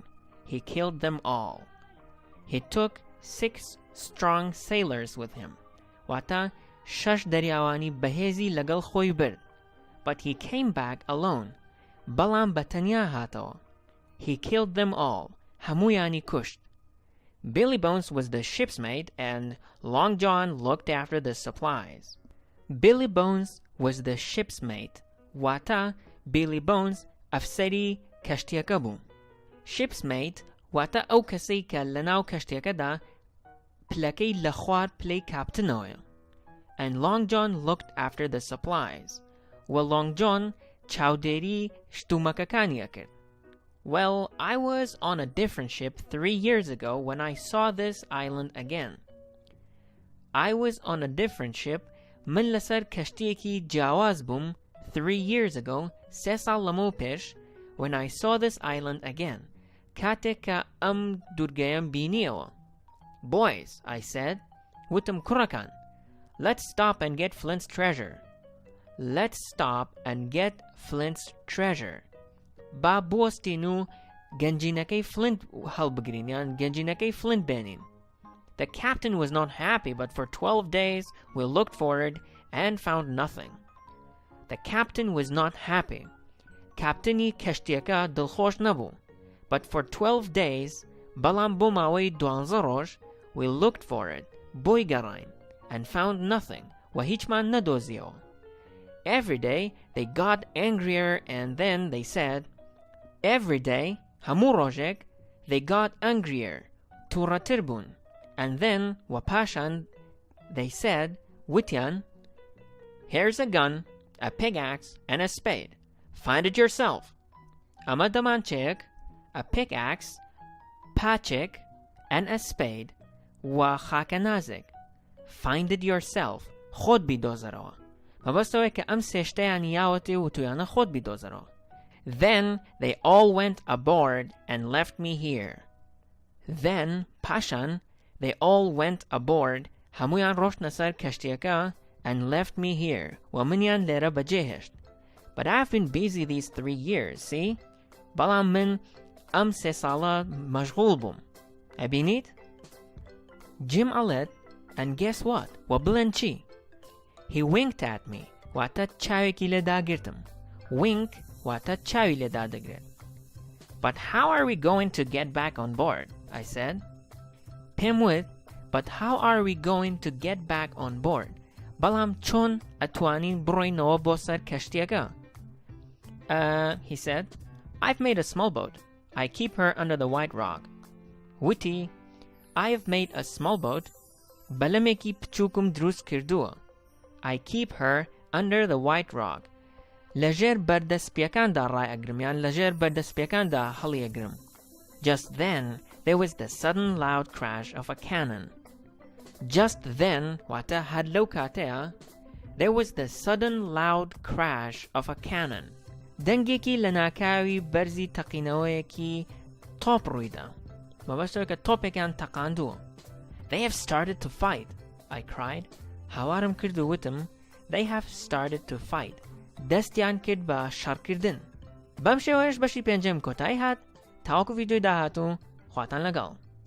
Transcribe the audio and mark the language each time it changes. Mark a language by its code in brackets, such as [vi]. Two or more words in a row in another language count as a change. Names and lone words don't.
[en] He killed them all. He took 6 strong sailors with him. [ckb] واتە 6 دەریاوانی بەهێزی لەگەڵ خۆی برد. [en] But he came back alone. [ckb] بەڵام بەتەنیا هاتەوە. [en] He killed them all. [ckb] هەموویانی کوشت. [en] Billy Bones was the ship's mate and Long John looked after the supplies. Billy Bones was the ship's mate. [ckb] واتە Billy Bones ئەفسەری کەشتیەکە بوو. [en] Ship's mate [ckb] واتە ئەو کەسەی کە لەناو کەشتیەکەدا پلەکەی لە خوار پلەی کاپتنەوەیە. [en] And Long John looked after the supplies. [ckb] و Long John چاودێری شتومەکەکانیە کرد. [en] Well, I was on a different ship 3 years ago when I saw this island again. I was on a different ship. [ckb] من لەسەر کەشتیەکی جیاواز بووم [en] 3 years ago, [ckb] 3 ساڵ لەمەوە پێش, [en] when I saw this island again. [ckb] کاتێک کە ئەم دوورگەیەم بینیەوە. [en] Boys, I said, [ckb] وتم کوڕەکان, [en] let's stop and get Flint's treasure. Let's stop and get Flint's treasure. [ckb] با بوستین و گەنجینەکەی Flint هەڵبگرین یان گەنجینەکەی Flint بێنین. [en] The captain was not happy, but for 12 days we looked for it and found nothing. The captain was not happy. [ckb] Captaini کەشتیەکە دڵخۆش نەبوو. [en] But for 12 days, [ckb] بەڵام بۆ ماوەی 12 ڕۆژ, [en] we looked for it, [ckb] بۆی گەڕاین, [en] and found nothing, [ckb] و هیچمان نەدۆزیەوە. [en] Every day, they got angrier and then they said, every day, [ckb] هەموو ڕۆژێک, [en] they got angrier, [ckb] تووڕەتر بوون, [en] and then, [ckb] و پاشان, [en] they said, وتیان, here's a gun, a pickaxe, and a spade. Find it yourself. [ckb] ئەمە دەمانچەیەک, [en] a pickaxe, پاچێک, and a spade, [ckb] و خاکەنازێک. [en] Find it yourself. [ckb] خۆت بیدۆزەرەوە. مەبەستەوەی کە ئەم سێشتەیان یاوەتێ و تویانە خۆت بیدۆزەرەوە. [en] Then they all went aboard and left me here. Then, پاشان, they all went aboard, [ckb] هەمویان ڕۆشتنە سەر کەشتیەکە, [en] and left me here, [ckb] و منیان لێرە بەجێهێشت. [en] But I've been busy these 3 years, see? [ckb] بەڵام من ئەم 3 ساڵە مەشغوڵ بووم. ئەبینیت؟ Jim ئەڵێت, [en] and guess what? [ckb] و بڵێن چی؟ [en] He winked at me, [ckb] واتە چاوێکی لێداگرتم. Wink, واتە چاوی لێدادەگرێت. [en] But how are we going to get back on board? I said. [ckb] پێم وت, [en] but how are we going to get back on board? [ckb] بەڵام چۆن ئەتوانین بڕۆینەوە بۆ سەر کەشتیەکە؟ [en] He said, I've made a small boat. I keep her under the white rock. وتی, I've made a small boat. [ckb] بەلەمێکی بچووکم دروست کردووە. [en] I keep her under the white rock. [ckb] لەژێر بەردەسپیەکاندا ڕایئەگرم یان لەژێر بەردەسپیەکاندا هەڵیەگرم. [en] Just then, there was the sudden loud crash of a cannon. Just then, [ckb] واتە هەر لەو کاتەیە, [en] there was the sudden loud crash of a cannon. [ckb] دەنگێکی لە ناکاوی بەرزی تەقینەوەیەکی تۆپ ڕوویدا. مەبەستەوەی کە تۆپێکیان تەقاندووە. [en] They have started to fight, I cried. [ckb] هاوارم کرد و وتم, [en] they have started to fight. [ckb] دەستیان کرد بە شەڕکردن. بەم شێوەیەش بەشی پێنجەم کۆتایی هات. تاوەکو ڤیدیۆی داهاتوو, خواتان لەگەڵ.